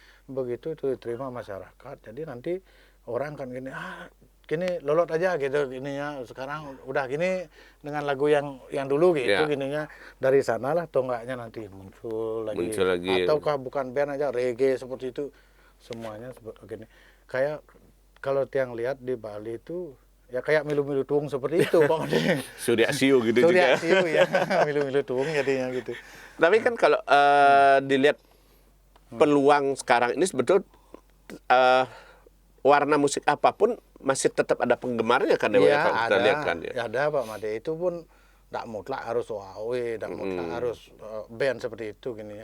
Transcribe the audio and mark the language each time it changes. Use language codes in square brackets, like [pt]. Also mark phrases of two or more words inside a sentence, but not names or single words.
[id] Begitu itu diterima masyarakat, jadi nanti orang kan gini, gini lolot aja gitu gininya. Sekarang udah gini dengan lagu yang dulu gitu gininya. Dari sanalah tonggaknya nanti muncul lagi. Ataukah bukan band aja, reggae seperti itu. Semuanya gini. Kayak kalau tiang lihat di Bali itu ya kayak [ban] milu-milu tuung [id] seperti itu Pak Made. Surya Siu gitu juga. Surya Siu ya, [ban] milu-milu tuung [id] jadinya gitu. Tapi kan kalau dilihat peluang sekarang ini sebetulnya warna musik apapun masih tetap ada penggemarnya kan ya, kalau kita lihat kan ya. Ada Pak Made, itu pun tidak mutlak harus WAOE, tidak mutlak harus band seperti itu gini ya.